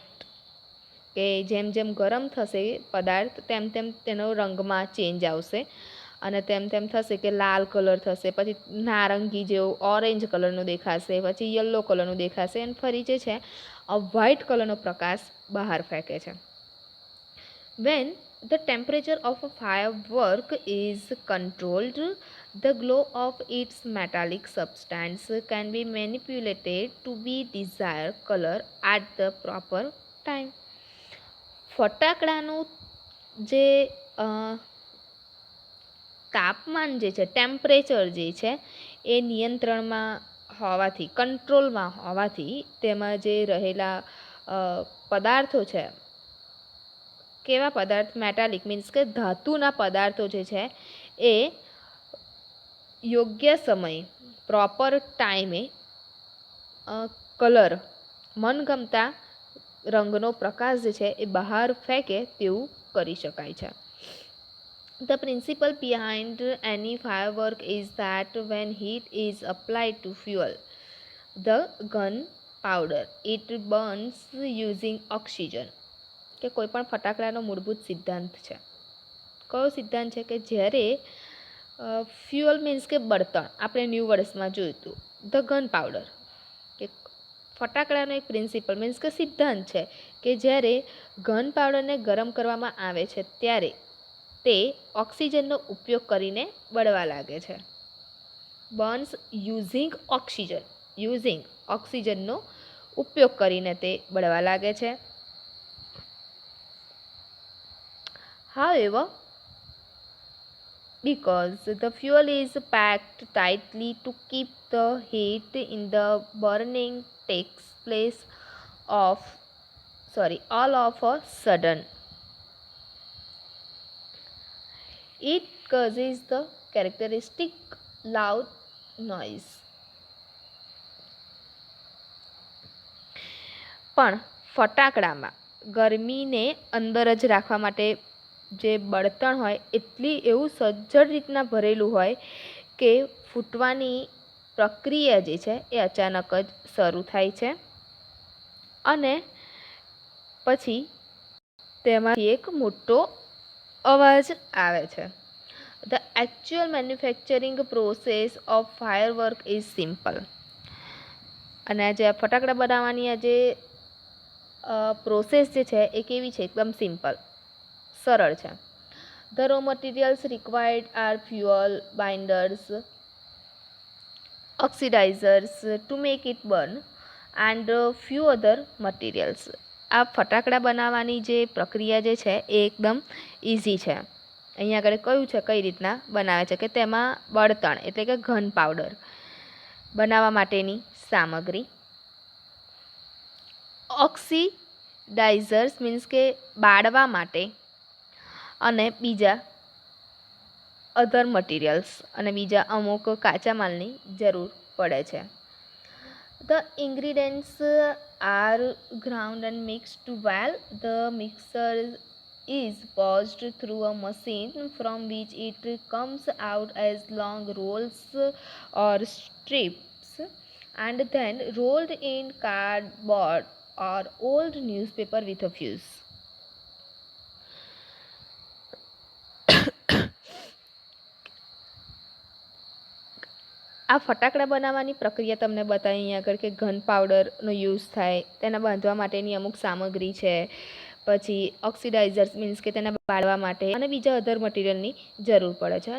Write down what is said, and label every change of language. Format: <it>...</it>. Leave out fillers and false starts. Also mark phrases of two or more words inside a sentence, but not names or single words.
<gu>કે જેમ જેમ ગરમ થશે પદાર્થ તેમ તેમ તેનો રંગમાં ચેન્જ આવશે અને તેમ તેમ થશે કે લાલ કલર થશે, પછી નારંગી જેવો ઓરેન્જ કલરનું દેખાશે, પછી યલો કલરનું દેખાશે અને ફરી જે છે વ્હાઇટ કલરનો પ્રકાશ બહાર ફેંકે છે.</gu> <en>When the temperature of a firework is controlled, the glow of its metallic substance can be manipulated to be desired color at the proper time.</en> <gu>ફટાકડાનું જે તાપમાન જે છે, ટેમ્પરેચર જે છે એ નિયંત્રણમાં હોવાથી, કંટ્રોલમાં હોવાથી તેમાં જે રહેલા પદાર્થો છે, કેવા પદાર્થ?</gu> <en>metallic means</en> <gu>કે ધાતુના પદાર્થો જે છે એ યોગ્ય સમય, પ્રોપર ટાઈમે કલર, મનગમતા રંગનો પ્રકાશ જે છે એ બહાર ફેંકે તેવું કરી શકાય છે.</gu> <en>The principle behind any firework is that when heat is applied to fuel the gunpowder, it burns using oxygen.</en> <gu>કે કોઈ પણ ફટાકડાનો મૂળભૂત સિદ્ધાંત છે. કયો સિદ્ધાંત છે? કે જ્યારે</gu> <en>fuel means</en> <gu>કે બળતણ, આપણે ન્યૂ વર્ષમાં જોયું હતું</gu> <en>the gun powder.</en> <gu>કે ફટાકડાનો એક</gu> <en>principle means</en> <gu>કે સિદ્ધાંત છે કે જ્યારે ગન પાવડરને ગરમ કરવામાં આવે છે ત્યારે તે ઓક્સિજનનો ઉપયોગ કરીને બળવા લાગે છે.</gu> <en>burns using</en> <gu>ઓક્સિજનનો ઉપયોગ કરીને તે બળવા લાગે છે.</gu> <en>However, because the fuel is packed tightly to keep the heat in the burning takes place all of a sudden, it causes the characteristic loud noise.</en> <gu>પણ ફટાકડામાં ગરમીને અંદર જ રાખવા માટે જે બળતણ હોય એવું સજ્જડ રીતના ભરેલું હોય કે ફૂટવાની પ્રક્રિયા જે છે એ અચાનક જ શરૂ થાય છે અને પછી તેમાંથી એક મોટો અવાજ આવે છે.</gu> <en>The actual manufacturing process of firework is simple.</en> <gu>અને આજે આ ફટાકડા બનાવવાની આ જે પ્રોસેસ જે છે એ કેવી છે? એકદમ સિમ્પલ, સરળ છે.</gu> <en>The raw materials required are fuel, binders, oxidizers to make it burn and few other materials.</en> <gu>આ ફટાકડા બનાવવાની જે પ્રક્રિયા જે છે એ એકદમ ઇઝી છે. અહીંયા આગળ કયું છે કઈ રીતના બનાવે છે કે તેમાં બળતણ એટલે કે ઘન પાવડર બનાવવા માટેની સામગ્રી,</gu> <en>oxidizers means</en> <gu>કે બાળવા માટે, અને બીજા</gu> <en>other materials</en> <gu>અને બીજા અમુક કાચા માલની જરૂર પડે છે.</gu> <en>The ingredients are ground and mixed well. The mixture is passed through a machine from which it comes out as long rolls or strips and then rolled in cardboard or old newspaper with a fuse.</en> <gu>આ ફટાકડા બનાવવાની પ્રક્રિયા તમને બતાવી અહીંયા આગળ કે ઘન પાવડરનો યુઝ થાય, તેના બાંધવા માટેની અમુક સામગ્રી છે, પછી</gu> <en>oxidizers means</en> <gu>કે તેને બાળવા માટે અને બીજા અધર મટીરિયલની જરૂર પડે છે.</gu>